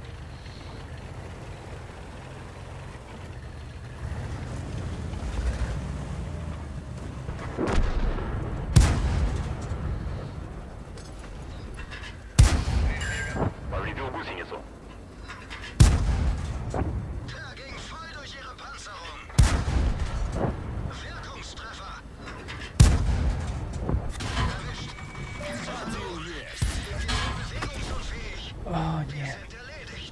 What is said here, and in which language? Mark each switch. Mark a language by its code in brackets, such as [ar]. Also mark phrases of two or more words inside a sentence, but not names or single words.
[ru] Повредил гусеницу. [de] Der ging voll durch ihre Panzerung. Wirkungstreffer. Erwischt. Bewegungsunfähig. [ru] А, нет. [de] Sind erledigt.